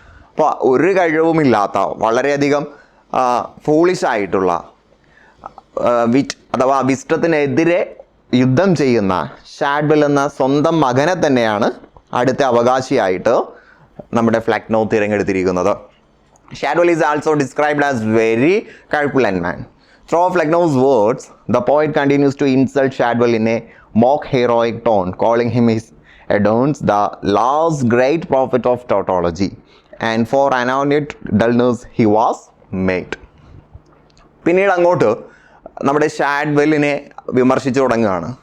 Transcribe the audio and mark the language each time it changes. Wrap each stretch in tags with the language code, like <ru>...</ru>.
<ml>അപ്പോൾ ഒരു കഴിവുമില്ലാത്ത, വളരെയധികം ഫൂളിഷായിട്ടുള്ള, വിറ്റ് അഥവാ വിസ്റ്റത്തിനെതിരെ യുദ്ധം ചെയ്യുന്ന ഷാഡ്വെൽ എന്ന സ്വന്തം മകനെ തന്നെയാണ് അടുത്ത അവകാശിയായിട്ട് നമ്മുടെ Flecknoe തിരഞ്ഞെടുത്തിരിക്കുന്നത്.</ml> <en>Shadwell is also described as very corpulent man. Through Flecknoe's words, the poet continues to insult Shadwell in a mock heroic tone, calling him his Adonis, the last great prophet of tautology, and for anonymous dullness he was made.</en> <ml>പിന്നീട് അങ്ങോട്ട് നമ്മുടെ ഷാഡ്വെല്ലിനെ വിമർശിച്ചു തുടങ്ങുകയാണ്.</ml>